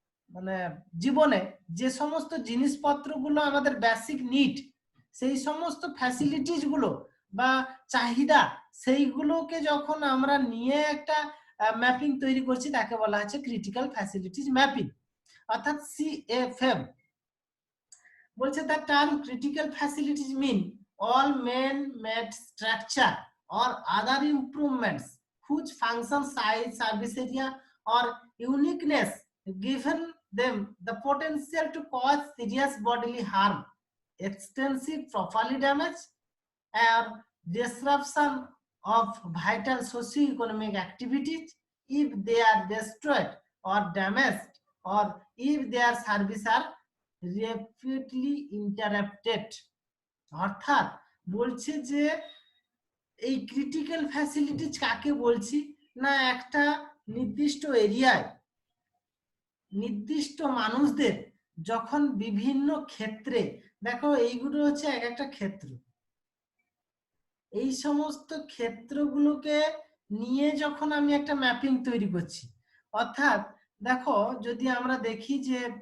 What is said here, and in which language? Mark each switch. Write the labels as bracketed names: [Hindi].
[Bangla] মানে জীবনে যে সমস্ত জিনিসপত্রগুলো আমাদের বেসিক নিড, সেই সমস্ত ফ্যাসিলিটিস গুলো বা চাহিদা সেইগুলোকে যখন আমরা নিয়ে একটা ম্যাপিং তৈরি করছি তাকে বলা হচ্ছে ক্রিটিক্যাল ফ্যাসিলিটিস ম্যাপিং, অর্থাৎ CFM। বলছে [English] the term critical facilities mean all man-made structure or other improvements whose function, size, service area or uniqueness given them the potential to cause serious bodily harm, extensive property damage or disruption of vital socio-economic activities if they are destroyed or damaged or if their service are repeatedly interrupted। [Bangla] অর্থাৎ বলছে যে এই critical facilities কাকে বলছি না একটা নির্দিষ্ট এরিয়ায় নির্দিষ্ট মানুষদের যখন বিভিন্ন ক্ষেত্রে, দেখো এইগুলো হচ্ছে এক একটা ক্ষেত্র, এই সমস্ত ক্ষেত্রগুলোকে নিয়ে যখন আমি একটা ম্যাপিং তৈরি করছি, অর্থাৎ দেখো যদি আমরা দেখি যে